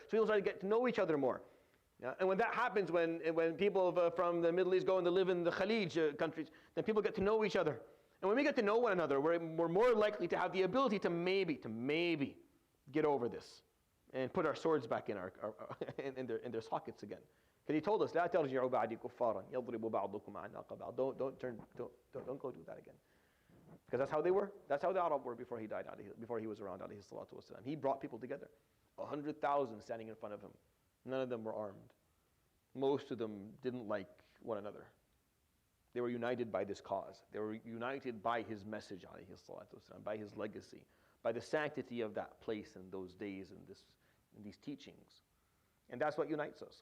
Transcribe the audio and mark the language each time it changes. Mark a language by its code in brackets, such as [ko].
[en] So people started to get to know each other more. Yeah? And when that happens, when people from the Middle East go and they live in the Khalij countries, then people get to know each other. And when we get to know one another, we're more likely to have the ability to maybe get over this and put our swords back in their sockets again. [ar] Because he told us, لا ترجعوا بعدي كفارا يضرب بعضكم أعناق بعض. [en] Don't go do that again. Because that's how they were. That's how the Arab were before he died, before he was around, [ar] alayhi salatu wasalam. [en] He brought people together. 100,000 standing in front of him. None of them were armed. Most of them didn't like one another. They were united by this cause. They were united by his message, [ar] alayhi salatu wasalam, [en] by his legacy, by the sanctity of that place and those days and these teachings. And that's what unites us.